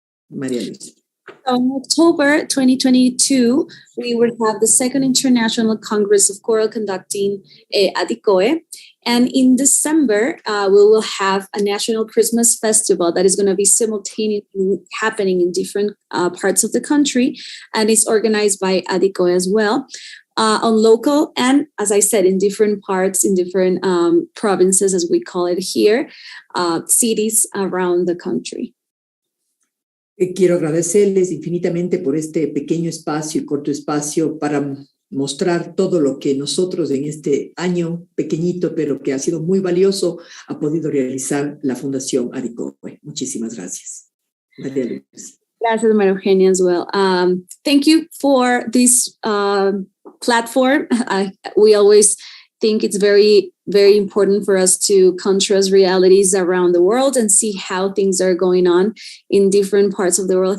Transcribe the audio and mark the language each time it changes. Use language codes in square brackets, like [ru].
[es] María Luisa. [en] In October 2022, we will have the second International Congress of Choral Conducting ADICOE. And in December, we will have a National Christmas Festival that is going to be simultaneously happening in different parts of the country. And it's organized by ADICOE as well, on local and, as I said, in different parts, in different provinces, as we call it here, cities around the country. [es] Quiero agradecerles infinitamente por este pequeño espacio y corto espacio para mostrar todo lo que nosotros en este año pequeñito, pero que ha sido muy valioso, ha podido realizar la Fundación ADICOE. Muchísimas gracias. María Luisa. Gracias, [en] María Eugenia, as well. Thank you for this platform. We always think it's very, very important for us to contrast realities around the world and see how things are going on in different parts of the world.